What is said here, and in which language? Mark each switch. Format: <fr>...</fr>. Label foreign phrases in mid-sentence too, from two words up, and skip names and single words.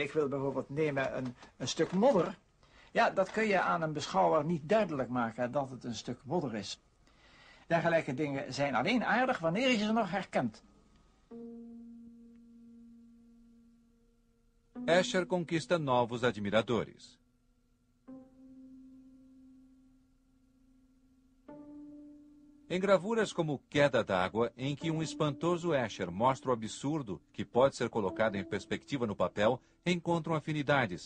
<nl>Ik wil bijvoorbeeld nemen een stuk modder. Ja, dat kun je aan een beschouwer niet duidelijk maken dat het een stuk modder is. Dergelijke dingen zijn alleen aardig wanneer je ze nog herkent.</nl> <pt>Escher conquista novos admiradores. Em gravuras como Queda d'Água, em que espantoso Escher mostra o absurdo que pode ser colocado em perspectiva no papel, encontram afinidades.</pt>